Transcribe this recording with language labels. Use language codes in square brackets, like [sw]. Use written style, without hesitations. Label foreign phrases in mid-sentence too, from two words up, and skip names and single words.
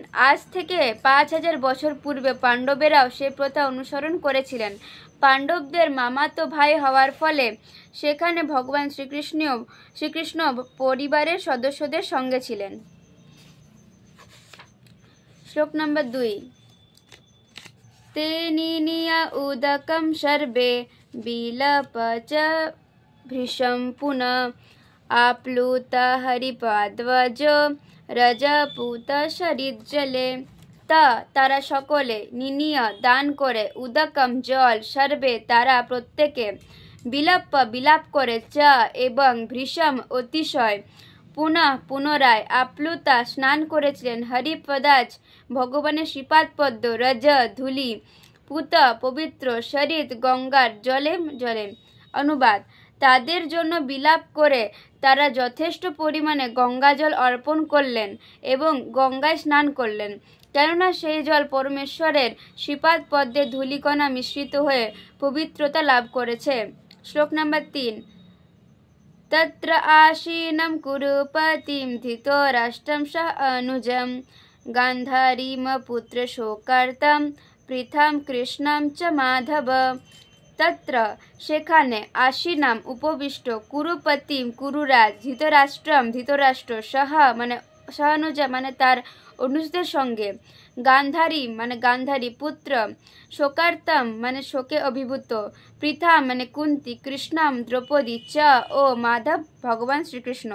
[bn] আজ থেকে 5000 বছর পূর্বে পাণ্ডবেরাও সে প্রথা অনুসরণ করেছিলেন। পাণ্ডবদের মামাতো ভাই হওয়ার ফলে সেখানে ভগবান শ্রীকৃষ্ণ পরিবারের সদস্যদের সঙ্গে ছিলেন। শ্লোক নম্বর 2। [sa] ते निनीय उदकं सर्वे विलप च भृशं पुनः आप्लुत हरिपाद्वज रजपूत शरीरजले। [bn] তারা সকলে নিনীয় দান করে উদকম জল সর্বে তারা প্রত্যেকে বিলাপ করে চ এবং ভৃশম অতিশয় পুনরায় আপ্লুতা স্নান করেছিলেন হরিপদাজ ভগবানের শ্রীপাদ পদ্ম রজ ধূলি পুত পবিত্র শরীর গঙ্গার জলে। অনুবাদ। তাদের জন্য বিলাপ করে তারা যথেষ্ট পরিমাণে গঙ্গাজল অর্পণ করলেন এবং গঙ্গায় স্নান করলেন, কেননা সেই জল পরমেশ্বরের শ্রীপাদ পদ্মে ধূলিকণা মিশ্রিত হয়ে পবিত্রতা লাভ করেছে। শ্লোক নাম্বার 3। [sa] तत्र आसीनं कुरुपतिं धृतराष्ट्रं सह अनुजं गान्धारीमपुत्र शोकार्तं पृथां कृष्णं च माधव। [bn] तत्र সেখানে আশীনাম উপবিষ্ট কুরুপতিম কুরুরাজ ধৃতরাষ্ট্র সহ মানে সহানুজা মানে তার অনুজদের সঙ্গে গান্ধারী মানে গান্ধারী পুত্র শোকার্তম মানে শোকে অভিভূত পৃথা মানে কুন্তি কৃষ্ণাম দ্রৌপদী চ ও মাধব ভগবান শ্রীকৃষ্ণ।